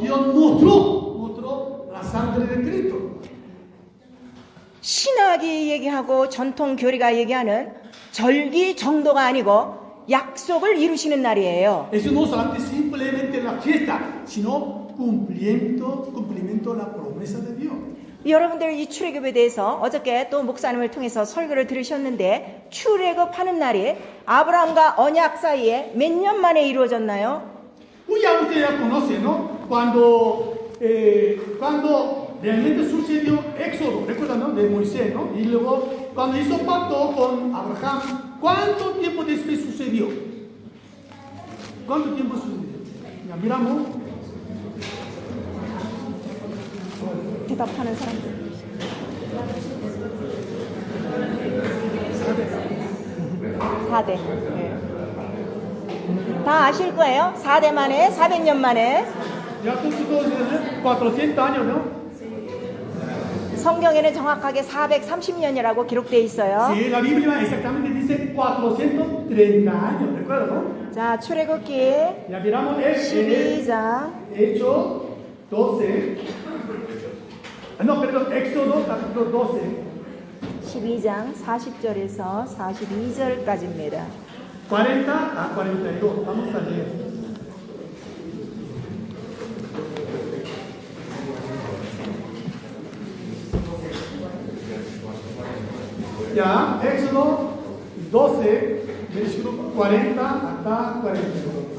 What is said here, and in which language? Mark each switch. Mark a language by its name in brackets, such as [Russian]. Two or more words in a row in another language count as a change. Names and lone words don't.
[Spanish] Dios mostró la sangre de Cristo. [Korean] 신학이 얘기하고 전통 교리가 얘기하는 절기 정도가 아니고 약속을 이루시는 날이에요. [Spanish] Eso no solamente simplemente la fiesta, sino cumplimiento de la promesa de Dios. [Korean] 여러분들 이 출애굽에 대해서 어저께 또 목사님을 통해서 설교를 들으셨는데 출애굽하는 날이 아브라함과 언약 사이에 몇 년 만에 이루어졌나요? [Spanish] Pues ya usted ya conoce, ¿no? Cuando realmente sucedió Éxodo, recuerdan, ¿no? De Moisés, ¿no? Y luego cuando hizo pacto con Abraham, ¿cuánto tiempo después sucedió? ¿Cuánto tiempo sucedió? Ya miramos. [Korean] 대답하는 사람들. 4대. 네. 다 아실 거예요. 4대 만에, 400년 만에. [Spanish] Ya todos 400 años, ¿no? [Korean] 성경에는 정확하게 430년이라고 기록되어 있어요. [Spanish] Sí, la Biblia exactamente dice 430 años, ¿recuerdan, no? [Korean] 자, 출애굽기 [Spanish] Ya miramos [Korean] 12장. [Spanish] Hechos 12. No, perdón, Éxodo capítulo 12. [Korean] 12장 40절에서 42절까지입니다. [Spanish] 40 a 42. Vamos a leer. Ya, Éxodo 12, versículo 40 hasta 42.